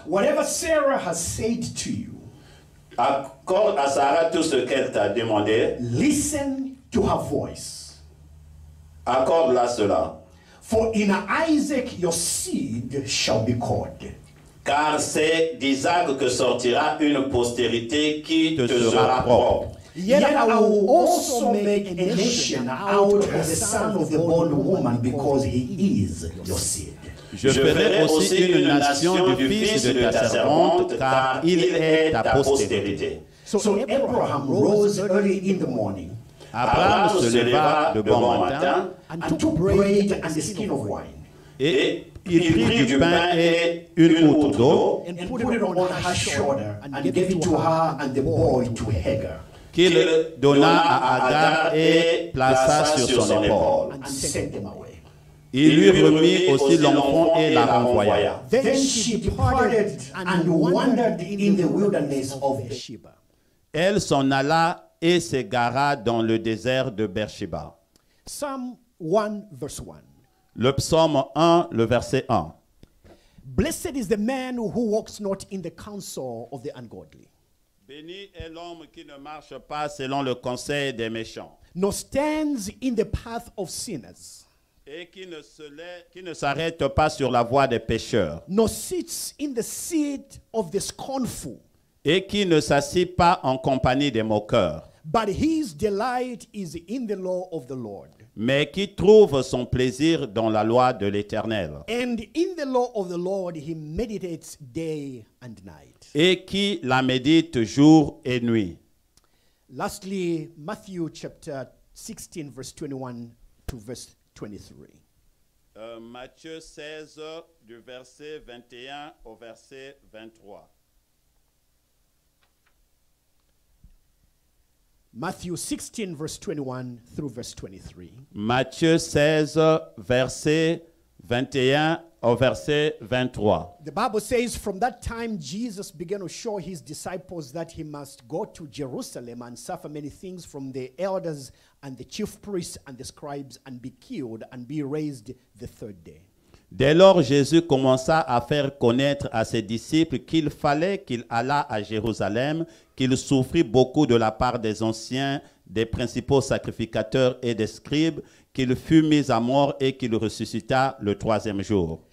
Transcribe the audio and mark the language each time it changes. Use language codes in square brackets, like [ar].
[en] Whatever Sarah has said to you, [fr] accorde à Sarah tout ce qu'elle t'a demandé. [en] Listen to her voice. [fr] Accorde-la cela. [en] For in Isaac your seed shall be called. [fr] Car c'est d'Isaac que sortira une postérité qui te sera propre. [en] Yet I will also make a nation out of the son of the bondwoman, because he is your seed. [fr] Je ferai aussi une nation du fils de ta servante, car il est ta postérité. [en] So Abraham rose early in the morning. [fr] Abraham se leva de bon matin [en] and took bread and a skin of wine. [fr] Et il prit du pain et une outre d'eau, [en] and put it on her shoulder, and gave it to her and the boy to Hagar. [fr] Qu'il donna à Agar et plaça sur son épaule. [en] And sent them away. [fr] Il lui remit aussi l'enfant et la renvoya. [en] Then she departed and wandered in the wilderness of Sheba. [fr] Elle s'en alla et s'égara dans le désert de Beersheba. [en] Psalm 1 verse 1. [fr] Le psaume 1, le verset 1. [en] Blessed is the man who walks not in the counsel of the ungodly. [fr] Béni est l'homme qui ne marche pas selon le conseil des méchants. [en] Nor stands in the path of sinners. [fr] Et qui ne s'arrête pas sur la voie des pécheurs. [en] Nor sits in the seat of the scornful. [fr] Et qui ne s'assit pas en compagnie des moqueurs. [en] But his delight is in the law of the Lord. [fr] Mais qui trouve son plaisir dans la loi de l'Éternel. [en] And in the law of the Lord he meditates day and night. [fr] Et qui la médite jour et nuit. [en] Lastly, Matthew chapter 16 verse 21 to verse 23. [fr] Matthieu 16 du verset 21 au verset 23. [en] Matthew 16 verse 21 through verse 23. [fr] Matthieu 16 verset 21 au verset 23. [en] The Bible says, from that time Jesus began to show his disciples that he must go to Jerusalem and suffer many things from the elders and the chief priests and the scribes and be killed and be raised the third day. [fr] Dès lors, Jésus commença à faire connaître à ses disciples qu'il fallait qu'il allât à Jérusalem, qu'il souffrit beaucoup de la part des anciens, des principaux sacrificateurs et des scribes, qu'il fut mis à mort et qu'il ressuscita le troisième jour.